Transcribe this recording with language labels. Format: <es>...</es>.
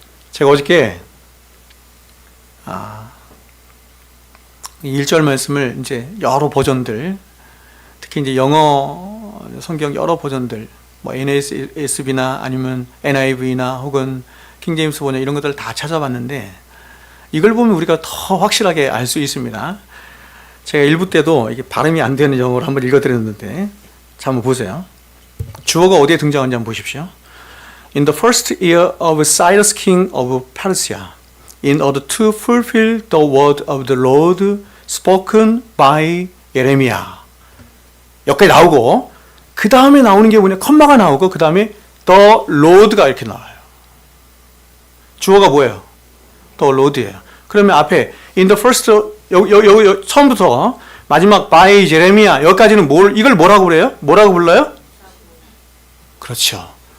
<ko>제가 어저께 1절 말씀을 이제 여러 버전들, 특히 이제 영어 성경 여러 버전들, 뭐 NASB나 아니면 NIV나 혹은 킹제임스 번역 이런 것들을 다 찾아봤는데 이걸 보면 우리가 더 확실하게 알 수 있습니다. 제가 일부 때도 이게 발음이 안 되는 영어로 한번 읽어드렸는데 자, 한번 보세요. 주어가 어디에 등장하는지 한번 보십시오.</ko> <en>In the first year of Cyrus king of Persia, in order to fulfill the word of the Lord spoken by Jeremiah.</en> <ko>여기까지 나오고 그 다음에 나오는 게 뭐냐? 컴마가 나오고 그 다음에</ko> <en>the Lord</en> <ko>가 이렇게 나와요. 주어가 뭐예요?</ko> <en>the Lord</en> <ko>예요. 그러면 앞에</ko> <en>in the first</en> <ko>여기 처음부터 마지막</ko> <en>by Jeremiah</en> <ko>여기까지는 이걸 뭐라고 그래요? 뭐라고 불러요? 그렇죠.</ko>